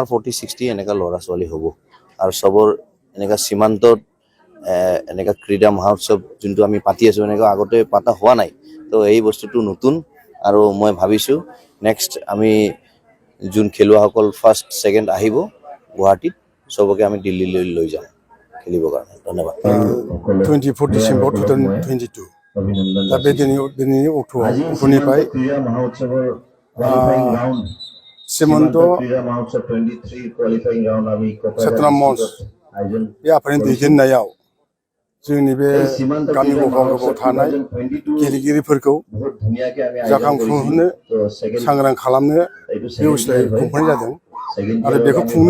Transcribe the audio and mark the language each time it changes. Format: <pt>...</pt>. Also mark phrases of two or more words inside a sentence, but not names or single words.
<as>40-60 এনেকুৱা ল'ৰা ছোৱালী হ'ব আৰু সবৰ এনেকুৱা সীমান্তত এনেকুৱা ক্ৰীড়া মহোৎসৱ যোনটো আমি পাতি আছোঁ এনেকুৱা আগতে পাতা হোৱা নাই তো এই বস্তুটো নতুন আৰু মই ভাবিছোঁ নেক্সট আমি যোন খেলুৱাসকল</as> <en>first second</en> <as>আহিব গুৱাহাটীত সবকে আমি দিল্লীলৈ লৈ যাম খেলিবৰ কাৰণে ধন্যবাদ</as> <brx>24 ডিচেম্বৰ 2022 दा बे दिनैनि अक्ट'निफ्राय सীমান্ত চেতনা मञ्च बे आफादनि दैदेननायाव जोंनि बे गामि गफायाव थानाय गेलेगिरिफोरखौ जाखांफुहोनो सांग्रां खालामनो बेबस्थायै खुंफुंनाय जादों आरो बेखौ खुंनो</brx>